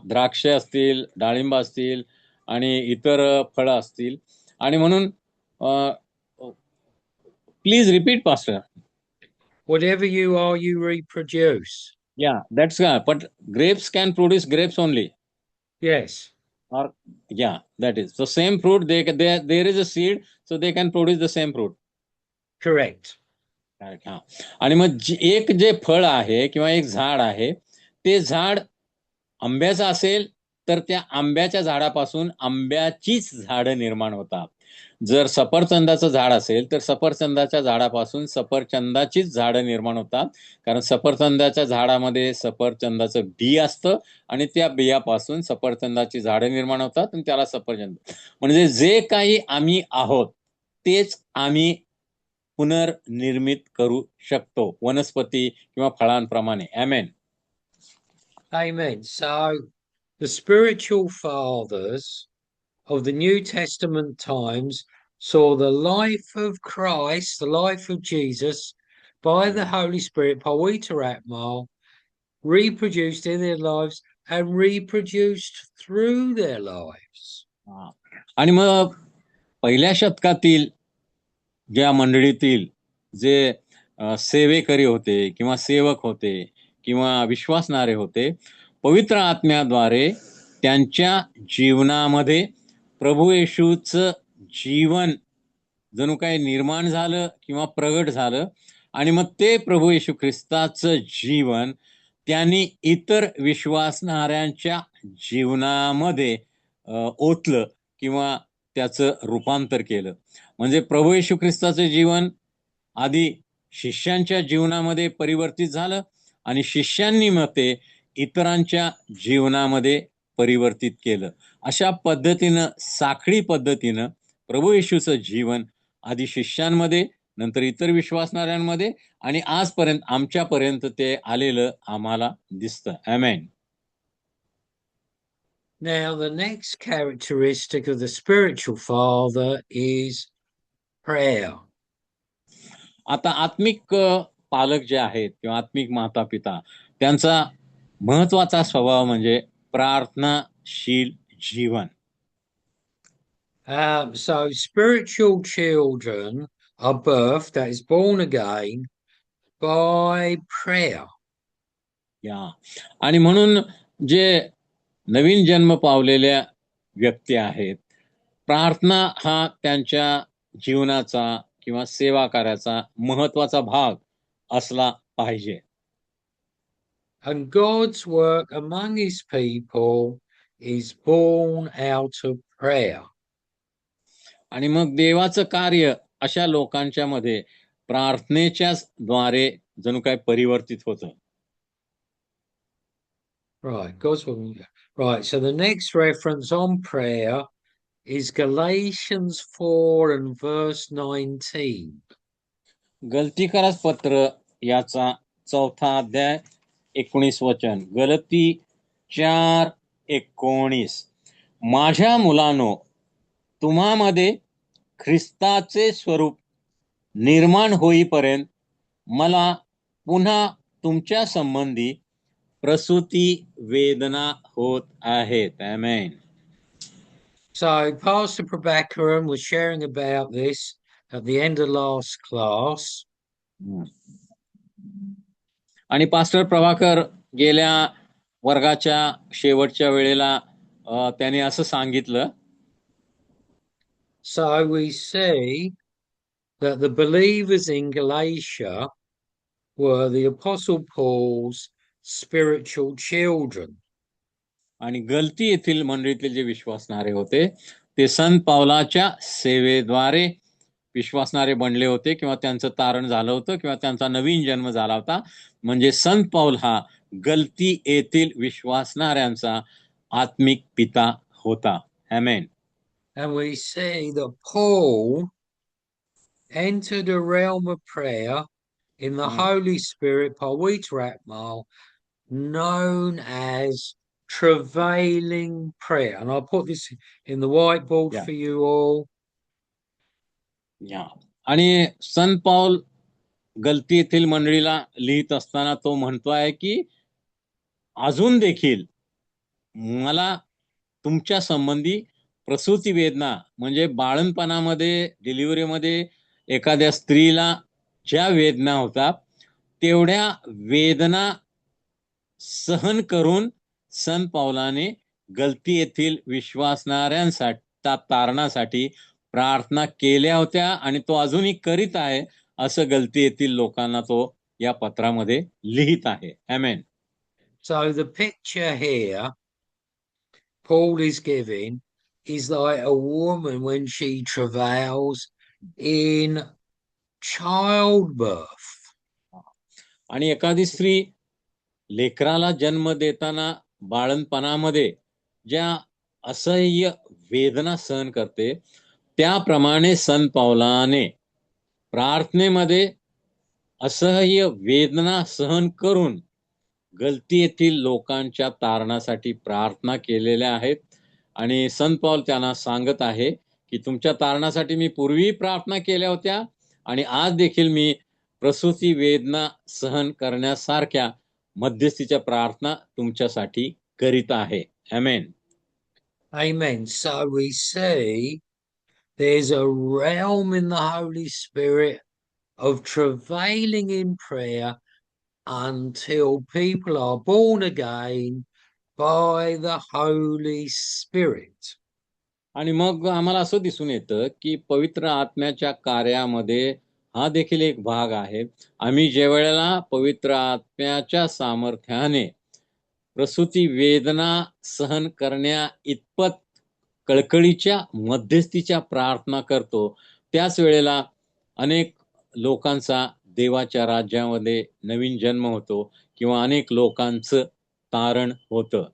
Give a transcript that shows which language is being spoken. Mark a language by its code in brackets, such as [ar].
[mr] द्राक्ष असतील, डाळिंब असतील आणि इतर फळं असतील. आणि म्हणून [en] Please repeat pastor. Whatever you are, you reproduce. Yeah, that's but grapes can produce grapes only. Yes. Or yeah, that is so same fruit. There is a seed, so they can produce the same fruit. Correct. [mr] हा. आणि मग एक जे फळ आहे किंवा एक झाड आहे ते झाड आंब्याचं असेल तर त्या आंब्याच्या झाडापासून आंब्याचीच झाडं निर्माण होतात. जर सफरचंदाचं झाड असेल तर सफरचंदाच्या झाडापासून सफरचंदाचीच झाडं निर्माण होतात. कारण सफरचंदाच्या झाडामध्ये सफरचंदाचं बी असतं आणि त्या बियापासून सफरचंदाची झाडं निर्माण होतात आणि त्याला सफरचंद. म्हणजे जे काही आम्ही आहोत तेच आम्ही पुनर्निर्मित करू शकतो वनस्पती किंवा फळांप्रमाणे. आमेन. [en] Amen. So the spiritual fathers of the New Testament times saw the life of Christ, the life of Jesus, by the Holy Spirit, Pawita Atma, reproduced in their lives and reproduced through their lives. [mr] आणि मग पहिल्या शतकातील ज्या मंडळीतील जे सेवेकरी होते किंवा सेवक होते किंवा विश्वासणारे होते, पवित्र आत्म्याद्वारे त्यांच्या जीवनामध्ये प्रभू येशूचं जीवन जणू काही निर्माण झालं किंवा प्रगट झालं आणि मग ते प्रभू येशू ख्रिस्ताचं जीवन त्यांनी इतर विश्वासणाऱ्यांच्या जीवनामध्ये ओतलं किंवा त्याचं रूपांतर केलं. म्हणजे प्रभू येशू ख्रिस्ताचं जीवन आधी शिष्यांच्या जीवनामध्ये परिवर्तित झालं आणि शिष्यांनी मग ते इतरांच्या जीवनामध्ये परिवर्तित केलं. अशा पद्धतीनं साखळी पद्धतीनं प्रभू येशूचं जीवन आधी शिष्यांमध्ये, नंतर इतर विश्वासणाऱ्यांमध्ये आणि आजपर्यंत आमच्यापर्यंत ते आलेलं आम्हाला दिसतं. आमेन. [en] Now, the next characteristic of the spiritual father is prayer. [mr] आता आत्मिक पालक जे आहेत किंवा आत्मिक माता पिता त्यांचा महत्वाचा स्वभाव म्हणजे प्रार्थनाशील जीवन. [en] So spiritual children are birthed, that is born again, by prayer. [mr] या आणि म्हणून जे नवीन जन्म पावलेल्या व्यक्ती आहेत, प्रार्थना हा त्यांच्या जीवनाचा किंवा सेवा कार्याचा महत्वाचा भाग असला पाहिजे. [en] And God's work among his people is born out of prayer. [mr] आणि मग देवाचं कार्य अशा लोकांच्या मध्ये प्रार्थनेच्याच द्वारे जणू काय परिवर्तित होतं. [en] Right, God's work. Right, so the next reference on prayer is Galatians 4 and verse 19. [mr] गलतीकरास पत्र याचा 4 अध्याय 19 वचन. गलती 4:19. माझ्या मुलांनो, तुम्हामध्ये ख्रिस्ताचे स्वरूप निर्माण होईपर्यंत मला पुन्हा तुमच्या संबंधी प्रसूती वेदना होत आहेत. आमेन. [en] So Pastor Prabhakaran was sharing about this at the end of last class. [mr] आणि पास्टर प्रभाकर गेल्या वर्गाच्या शेवटच्या वेळेला त्याने असं सांगितलं. [en] So we see that the believers in Galatia were the Apostle Paul's spiritual children. [mr] आणि गलती येथील मंडळीतील जे विश्वासणारे होते ते संत पावलाच्या सेवेद्वारे विश्वासणारे बनले होते, किंवा त्यांचं तारण झालं होतं, किंवा त्यांचा नवीन जन्म झाला होता. म्हणजे संत पाऊल हा गलती येथील विश्वासणाऱ्यांचा आत्मिक पिता होता. आमेन. [en] And we see that Paul entered a realm of prayer in the Holy Spirit, Pavitra Atma, known as travailing prayer. And I'll put this in the whiteboard for you all. [mr] आणि संत पाऊल गलती येथील मंडळीला लिहित असताना तो म्हणतो आहे की अजून देखील मला तुमच्या संबंधी प्रसूती वेदना, म्हणजे बाळणपणामध्ये, डिलिव्हरीमध्ये एखाद्या स्त्रीला ज्या वेदना होतात तेवढ्या वेदना सहन करून संत पावलाने गलती येथील विश्वासणाऱ्यांसाठी तारणासाठी प्रार्थना केल्या होत्या, आणि तो अजूनही करीत आहे असं गलती येथील लोकांना तो या पत्रामध्ये लिहित आहे. आमेन. [en] So the picture here Paul is giving is like a woman when she travails in childbirth. [mr] आणि एखादी स्त्री लेकराला जन्म देताना बाळणपणामध्ये ज्या असह्य वेदना सहन करते त्याप्रमाणे संत पावलाने प्रार्थनेमध्ये असह्य वेदना सहन करून गलती येथील लोकांच्या तारणासाठी प्रार्थना केलेल्या आहेत. आणि संत पाऊल त्यांना सांगत आहे की तुमच्या तारणासाठी मी पूर्वी प्रार्थना केल्या होत्या, आणि आज देखील मी प्रसूती वेदना सहन करण्यासारख्या मध्यस्थीच्या प्रार्थना तुमच्यासाठी करीत आहे. आमेन. [en] Amen. So we see there's a realm in the Holy Spirit of travailing in prayer until people are born again by the Holy Spirit. [mr] आणि मग आम्हाला असं दिसून येतं की पवित्र आत्म्याच्या कार्यामध्ये हा देखील एक भाग आहे. आम्ही ज्या वेळेला पवित्र आत्म्याच्या सामर्थ्याने प्रसूती वेदना सहन करण्या इतपत कळकळीच्या मध्यस्थीच्या प्रार्थना करतो, त्याच वेळेला अनेक लोकांचा देवाच्या राज्यामध्ये नवीन जन्म होतो, किंवा अनेक लोकांचं तारण होतं.